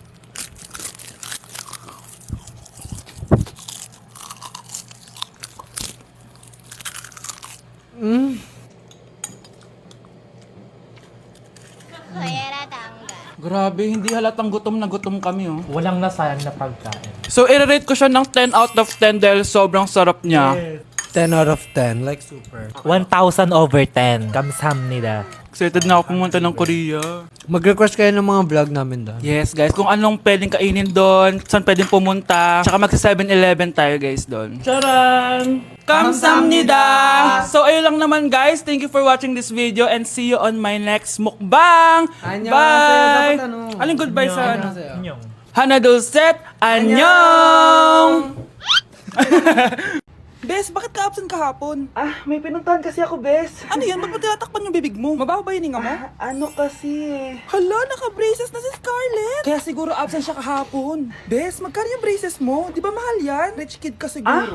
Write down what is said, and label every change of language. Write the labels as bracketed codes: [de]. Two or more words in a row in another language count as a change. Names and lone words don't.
[tl] Grabe, hindi halatang gutom na gutom kami, oh. Walang nasayang na pagkain. So, i-rate ko siya ng [en] 10 out of 10 [tl] dahil sobrang sarap niya. [en] 10 out of 10, like super. 1,000 over 10. [ko] 감사합니다. [tl] Excited na ako pumunta ng Korea. Mag-request kayo ng mga vlog namin doon. [en] Yes, guys. [tl] Kung anong pwedeng kainin doon, saan pwedeng pumunta. Tsaka magsa 7-Eleven tayo, guys, doon. Charan! Kamsamnida! So, ayun lang naman, guys. [en] Thank you for watching this video and see you on my next mukbang! [ko] Annyeonghaseyo. [en] Bye! [tl] Dapat ano? Aling goodbye sa ano? [ko] Annyeonghaseyo. 안녕. Hana Dulcet! Annyeong! [tl] Bes, bakit ka absent kahapon? May pinuntahan kasi ako, Bes. Ano yun? Ba't mo tinatakpan yung bibig mo? Mabaho ba yung hinga mo? Ano kasi? Hala, naka-braces na si Scarlett. Kaya siguro absent siya kahapon. Bes, magkano yung braces mo? Di ba mahal yan? [en] Rich kid [tl] ka siguro.